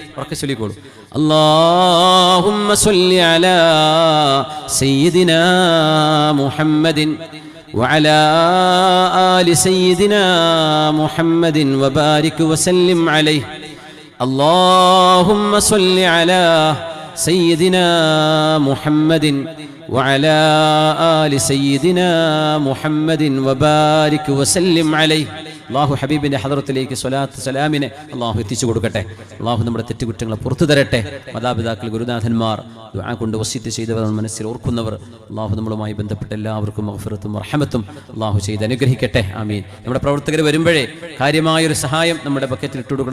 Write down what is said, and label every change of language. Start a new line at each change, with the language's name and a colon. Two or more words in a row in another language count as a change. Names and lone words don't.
Arabic: اللهم صل على سيدنا محمد وعلى آل سيدنا محمد وبارك وسلم عليه. اللهم صل على سيدنا محمد وعلى آل سيدنا محمد وبارك وسلم عليه.
Malayalam: അള്ളാഹു ഹബീബിൻ്റെ ഹദറത്തിലേക്ക് സ്വലാത്ത് സലാമിനെ അള്ളാഹു എത്തിച്ചു കൊടുക്കട്ടെ. അള്ളാഹു നമ്മുടെ തെറ്റുകുറ്റങ്ങളെ പുറത്തു തരട്ടെ. മാതാപിതാക്കൾ, ഗുരുനാഥന്മാർ, ദുആ കൊണ്ട് വസിയത്ത് ചെയ്തവർ, മനസ്സിൽ ഓർക്കുന്നവർ, അള്ളാഹു നമ്മളുമായി ബന്ധപ്പെട്ട എല്ലാവർക്കും മഗ്ഫിറത്തും റഹ്മത്തും അള്ളാഹു ചെയ്ത് അനുഗ്രഹിക്കട്ടെ. ആമീൻ. നമ്മുടെ പ്രവർത്തകർ വരുമ്പോഴേ കാര്യമായൊരു സഹായം നമ്മുടെ ബക്കറ്റിൽ ഇട്ടു കൊടുക്കണം.